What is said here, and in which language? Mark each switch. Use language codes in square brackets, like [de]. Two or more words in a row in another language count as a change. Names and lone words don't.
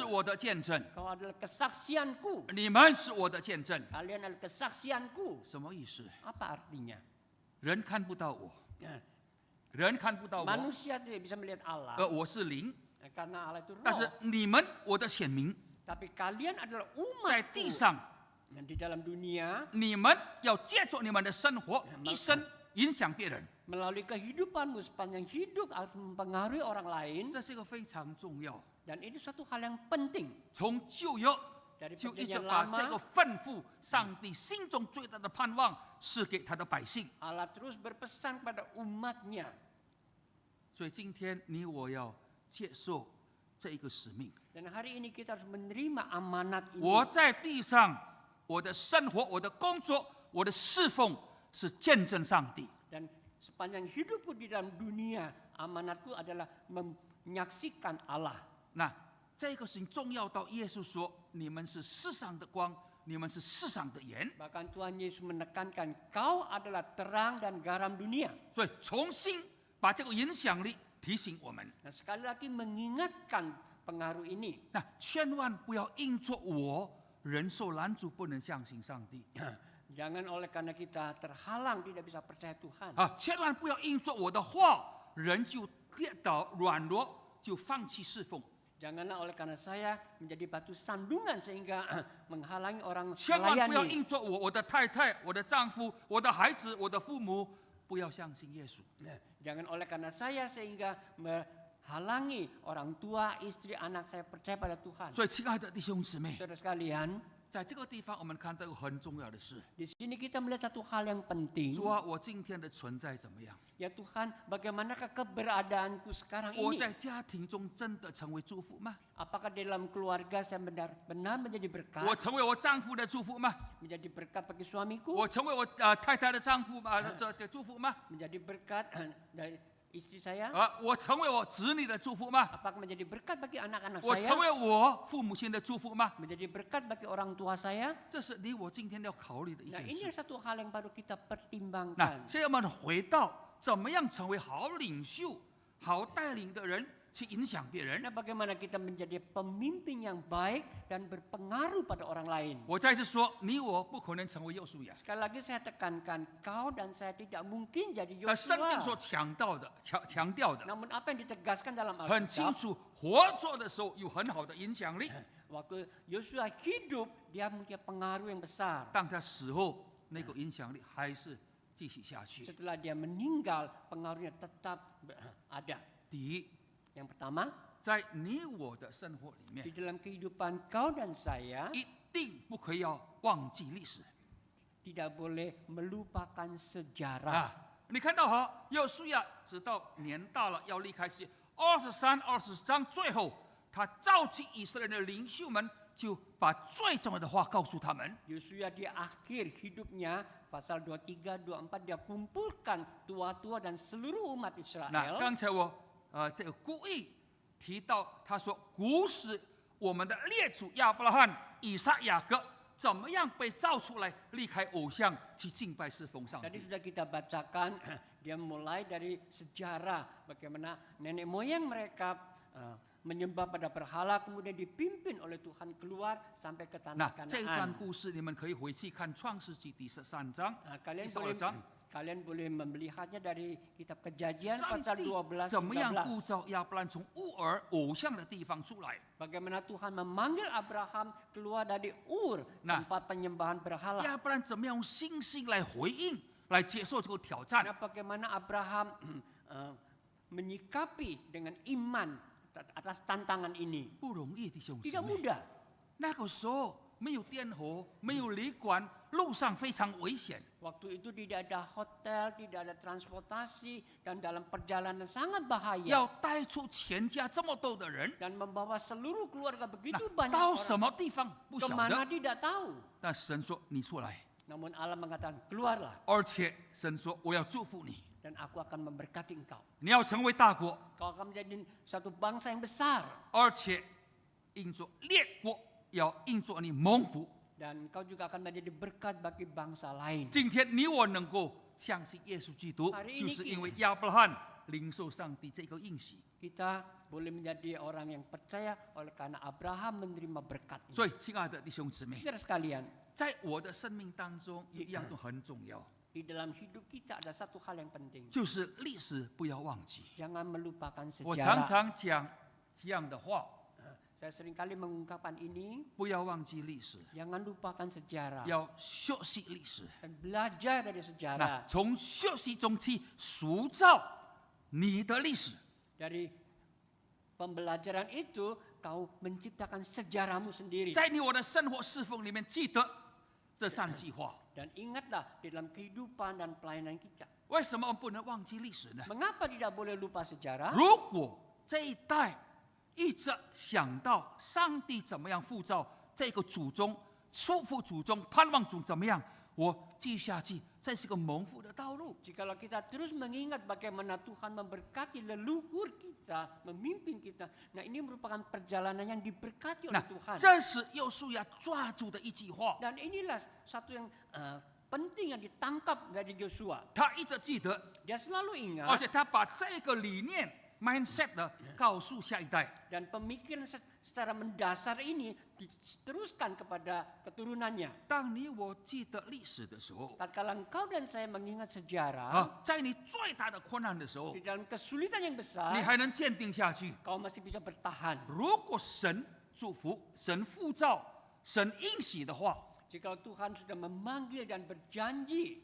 [id] kesaksianku. [zh] 我的见证， [id] Kau adalah kesaksianku. [zh] 你们是我的见证。 [id] Kalian adalah kesaksianku.” [zh] 什么意思？ [id] Apa artinya? [zh] 人看不到我， [id] Nah, [zh] 人看不到我， [id] manusia tidak bisa melihat Allah [zh] 我是灵， [id] karena Allah itu [zh] 但是 [id] roh. [zh] 你们我的选民 [id] Tapi kalian adalah [zh] 在 [id] umat [zh] 地上， [id] dan di dalam dunia [zh] 你们要借助你们的生活一生影响别人， [id] melalui kehidupanmu sepanjang hidup harus mempengaruhi orang lain [zh] 这是一个非常重要。 [id] dan itu satu hal yang penting [zh] 从旧约 [id] dari [zh] 就一直 [id] perjanjian [zh] 把这个 [id] lama [zh] 吩咐，上帝心中最大的盼望是给他的百姓。 [id] Allah terus berpesan pada umatnya. [zh] 所以今天你我要接受这一个使命。 [id] Dan hari ini kita harus menerima amanat [zh] 我 [id] ini. [zh] 在地上，我的生活、我的工作、我的侍奉是见证上帝。 [id] Dan sepanjang hidupku di dalam dunia, amanatku adalah menyaksikan Allah. [zh] 那这个事情重要到耶稣说：“你们是世上的光，你们是世上的盐。 [id] Bahkan Tuhan Yesus menekankan, kau adalah terang dan garam dunia. ” [zh] 所以重新把这个影响力提醒我们。 [id] Nah, sekali lagi mengingatkan pengaruh ini. [zh] 那千万不要因着我人受拦阻，不能相信上帝 [id] Jangan oleh karena kita terhalang tidak bisa percaya Tuhan. [zh] 啊！千万不要因着我的话，人就跌倒软弱，就放弃侍奉。 [id] Janganlah oleh karena saya menjadi batu sandungan sehingga menghalangi orang [zh] 千万不要 [id] melayani. [zh] 因着我的太太、我的丈夫、我的孩子、我的父母，不要相信耶稣。 [id] Nah, jangan oleh karena saya sehingga menghalangi orang tua, istri, anak saya percaya pada Tuhan. [zh] 所以，亲爱的弟兄姊妹， [id] Saudara sekalian, [zh] 在这个地方我们看到一个很重要的事： [id] di sini kita melihat satu hal yang penting. [zh] 主啊，我今天的存在怎么样？ [id] Ya Tuhan, bagaimanakah keberadaanku sekarang [zh] 我 [id] ini? [zh] 在家庭中真的成为祝福吗？ [id] Apakah di dalam keluarga saya benar-benar menjadi berkat? [zh] 我成为我丈夫的祝福吗？ [id] Menjadi berkat bagi suamiku? [zh] 我成为我太太的丈夫这祝福吗？ [id] Menjadi berkat dari istri saya? [zh] 我成为我子女的祝福吗？ [id] Apakah menjadi berkat bagi anak-anak [zh] 我 [id] saya? [zh] 成为我父母亲的祝福吗？ [id] Menjadi berkat bagi orang tua saya? [zh] 这是你我今天要考虑的一 [id] Nah, [zh] 件 [id] ini [zh] 事。 [id] satu hal yang baru kita [zh] 那 [id] pertimbangkan. [zh] 现在我们回到怎么样成为好领袖、好带领的人，去影响别人。 [id] Nah, bagaimana kita menjadi pemimpin yang baik dan berpengaruh pada orang lain? [zh] 我再次说，你我不可能成为约书亚， [id] Sekali lagi saya tekankan, kau dan saya tidak mungkin jadi [zh] 但圣经 [id] Yosua. [zh] 所强调的 [id] Namun apa yang ditegaskan dalam [zh] 很清 [id] Alkitab, [zh] 楚，活着的时候有很好的影响力， [id] waktu Yosua hidup, dia punya pengaruh yang besar. [zh] 但他死后那个影响力还是继续下去。 [id] Setelah dia meninggal, pengaruhnya tetap ada. [zh] 第一， [id] Yang pertama, [zh] 在你我的生活里 [id] di [zh] 面， [id] dalam kehidupan kau dan saya, [zh] 一定不可以要忘记历史 [id] tidak boleh melupakan sejarah. [zh] 啊！你看到哈，约书亚直到年大了要离开世界，23、20章最后，他召集以色列的领袖们，就把最重要的话告诉他们。 [id] Yosua di akhir hidupnya, pasal 23, 24, dia kumpulkan tua-tua dan seluruh umat [zh] 那 [id] Israel. [zh] 刚才我这个故意提到，他说古时我们的列祖亚伯拉罕、以撒、雅各怎么样被造出来，离开偶像去敬拜侍奉上 [id] Tadi [zh] 帝。 [id] sudah kita bacakan, dia mulai dari sejarah bagaimana nenek moyang mereka menyembah pada berhala, kemudian dipimpin oleh Tuhan keluar sampai ke [zh] 那 [id] tanah [zh] 这段 [id] Kanaan. [zh] 故事你们可以回去看创世纪第13章、 [id] Kalian [zh] 第 [id] boleh [zh] 12章， [id] kalian boleh melihatnya dari kitab Kejadian [zh] 上 [id] pasal [zh] 帝 [id] 12 [zh] 怎么样呼 [id] 13. [zh] 召亚伯兰从乌尔偶像的地方出来？ [id] Bagaimana Tuhan memanggil Abraham keluar dari Ur, Nah, tempat penyembahan berhala. [zh] 亚伯兰怎么样用信心来回应，来接受这个挑战？ [id] Nah, bagaimana Abraham menyikapi dengan iman atas tantangan ini. [zh] 不容易，弟兄姊 [id] Tidak [zh] 妹。 [id] mudah. [zh] 那个时候没有电火，没有旅馆，路上非常危险。 [id] Waktu itu tidak ada hotel, tidak ada transportasi, dan dalam perjalanan sangat bahaya. [zh] 要带出全家这么多的人， [id] Dan membawa seluruh keluarga [zh] 那 [id] begitu banyak [zh] 到什 [id] orang. [zh] 么地方不晓 [id] Kemana [zh] 得。 [id] tidak tahu. [zh] 但神说：“你出来。” [id] Namun Allah mengatakan, keluarlah [zh] 而且神说：“我要祝福你， [id] dan aku akan memberkati engkau. [zh] 你要成为大国， [id] Kau akan menjadi satu bangsa yang besar. [zh] 而且因着列国要因着你蒙福。 [id] Dan engkau juga akan menjadi berkat bagi bangsa lain. [zh] 今天你我能够相信耶稣基督， [id] hari ini [zh] 就是因为亚伯拉罕领受上帝这个应许。 [id] Kita boleh menjadi orang yang percaya oleh karena Abraham menerima berkat ini. [zh] 所以，亲爱的弟兄姊妹， [id] Saudara sekalian, [zh] 在我的生命当中，有一样都很重要， [id] di dalam hidup kita ada satu hal yang penting. [zh] 就是历史不要忘记。 [id] Jangan melupakan [zh] 我常 [id] sejarah. [zh] 常讲这样的话， [id] Saya seringkali mengungkapkan ini, [zh] 不要忘记历史， [id] jangan lupakan sejarah [zh] 要学习历史。 [id] dan belajar dari [zh] 那 [id] sejarah. [zh] 从学习中去塑造你的历史。 [id] Dari pembelajaran itu kau menciptakan sejarahmu sendiri. [zh] 在你我的生活侍奉里面，记得这三句话。 [id] Dan ingatlah di dalam kehidupan dan pelayanan kita. [zh] 为什么我们不能忘记历史呢？ [id] Mengapa tidak boleh lupa sejarah? [zh] 如果这一代一直想到上帝怎么样塑造这个祖宗、祝福祖宗、盼望祖怎么样，我继续下去，这是个蒙福的道路。 [id] Jikalau kita terus mengingat bagaimana Tuhan memberkati leluhur kita, memimpin kita. Nah, ini merupakan perjalanan yang diberkati [zh] 那 [id] oleh Tuhan. [zh] 这是耶稣要抓住的一句话， [id] Dan inilah satu yang penting yang ditangkap dari Yosua. [zh] 他一直记得， [id] Dia selalu [zh] 而 [id] ingat [zh] 且他把这个理念 mindset 的告诉下一代。 [id] dan pemikiran secara mendasar ini diteruskan kepada keturunannya. [zh] 当你我记得历史的时候， [id] Tatkala engkau dan saya mengingat sejarah, [zh] 在你最大的困难的时候 [id] di，dalam kesulitan yang [zh] 你 [id] besar, [zh] 还能坚定下去。 [id] kau masih bisa bertahan. [zh] 如果神祝福、神呼召、神应许的话， [id] Jikalau Tuhan sudah memanggil dan berjanji,